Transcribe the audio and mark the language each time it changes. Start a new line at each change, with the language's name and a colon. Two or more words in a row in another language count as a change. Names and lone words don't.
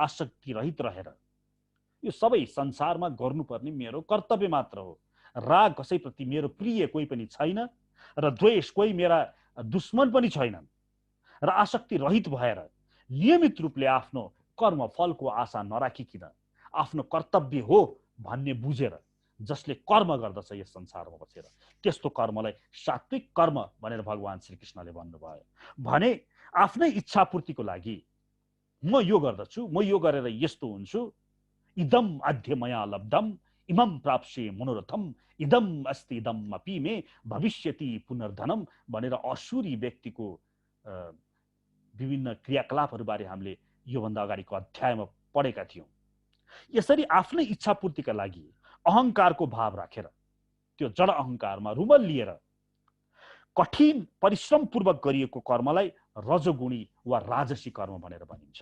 Nepali: आसक्ति रहित रहेर, यो सबै संसारमा गर्नुपर्ने मेरो कर्तव्य मात्र हो, राग कसैप्रति मेरो प्रिय कोही पनि छैन र द्वेष कोही मेरा दुश्मन पनि छैनन् र आसक्ति रहित भएर नियमित रूपले आफ्नो कर्म फलको आशा नराखिकन आफ्नो कर्तव्य हो भन्ने बुझेर जसले कर्म गर्दछ यस संसारमा बसेर, त्यस्तो कर्मलाई सात्विक कर्म भनेर भगवान श्रीकृष्णले भन्नुभयो। भने आफ्नै इच्छा पूर्तिको लागि म यो गर्दछु, म यो गरेर यस्तो हुन्छु,
Sanskrit: इदम अद्य मया लब्धम इमं प्राप्स्ये मनोरथम इदम अस्ति इदम अपि मे भविष्यति पुनर्धनम
Nepali: भनेर असुरी व्यक्तिको विभिन्न क्रियाकलापहरूबारे हामीले योभन्दा अगाडिको अध्यायमा पढेका थियौँ। यसरी आफ्नै इच्छापूर्तिका लागि अहङ्कारको भाव राखेर त्यो जड अहङ्कारमा रुमल लिएर कठिन परिश्रमपूर्वक गरिएको कर्मलाई रजोगुणी वा राजसी कर्म भनेर भनिन्छ।